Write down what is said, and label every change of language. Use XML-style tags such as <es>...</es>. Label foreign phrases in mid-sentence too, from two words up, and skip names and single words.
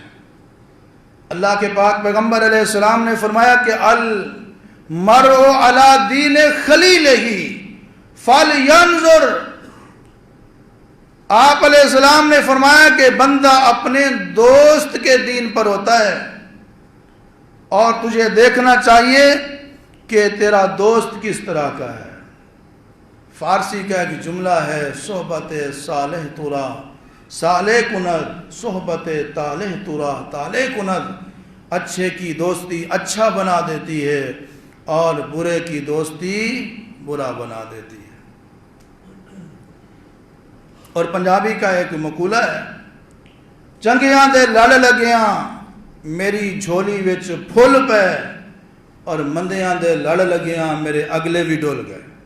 <ur>اللہ کے پاک پیغمبر علیہ السلام نے فرمایا کہ</ur> <ar>المرء علی دین خلیلہ فلینظر،</ar> <ur>آپ علیہ السلام نے فرمایا کہ بندہ اپنے دوست کے دین پر ہوتا ہے، اور تجھے دیکھنا چاہیے کہ تیرا دوست کس طرح کا ہے۔ فارسی کا ایک جملہ ہے</ur> <fa>صحبت صالح ترا صالح کند، صحبت طالح ترا طالح کند،</fa> <ur>اچھے کی دوستی اچھا بنا دیتی ہے اور برے کی دوستی برا بنا دیتی ہے۔ اور پنجابی کا ایک مقولہ ہے،</ur> <pa>چنگیاں دے لڑ لگیاں میری جھولی وچ پھل پے، اور مندیاں دے لڑ لگیاں میرے اگلے بھی ڈول گئے۔</pa>